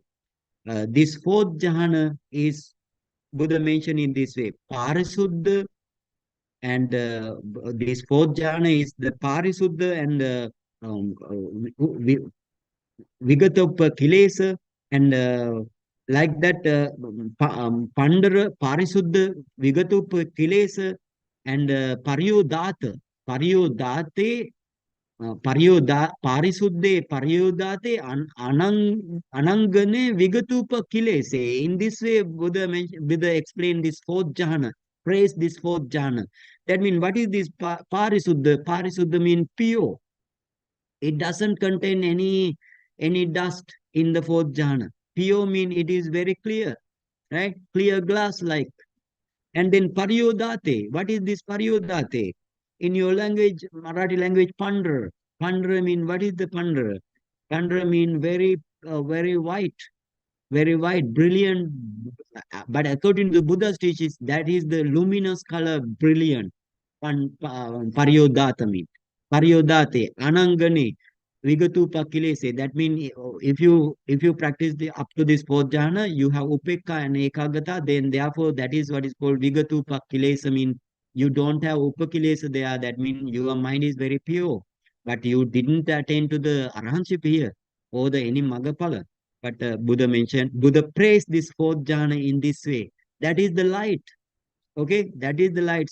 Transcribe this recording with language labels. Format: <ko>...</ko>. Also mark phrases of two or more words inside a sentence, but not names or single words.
<en>This fourth jhana is Buddha mentioned in this way. Parisuddha, and this fourth jhana is the Parisuddha and</en> <pi>Vigatopa Kilesa,</pi> <en>and like that</en> <pi>Pandara, Parisuddha, Vigatopa Kilesa, and Paryodate, Parisuddhe, Paryodate, Anangane, Vigatupa Kilese.</pi> <en>In this way, Buddha explained this fourth jhana, praise this fourth jhana. That means, what is this Parisuddha? Parisuddha means pure. It doesn't contain any dust in the fourth jhana. Pure mean it is very clear, right? Clear glass like. And then paryodate. What is this paryodate? In your language, Marathi language, pandra. Pandra mean, what is the pandra? Pandra mean very white, brilliant. But according to Buddha's teachings, that is the luminous color, brilliant. Paryodata mean.</en> <pi>Paryodate, anangane, vigatupa kilese.</pi> <en>That means if you practice the up to this fourth jhana, you have upekka and ekagata, then therefore that is what is called</en> <pi>vigatupa kilesa</pi> <en>mean you don't have upakilesa there. That means your mind is very pure. But you didn't attain to the arhanship here or the any magapala. But Buddha praised this fourth jhana in this way. That is the light. Okay, that is the light.</en>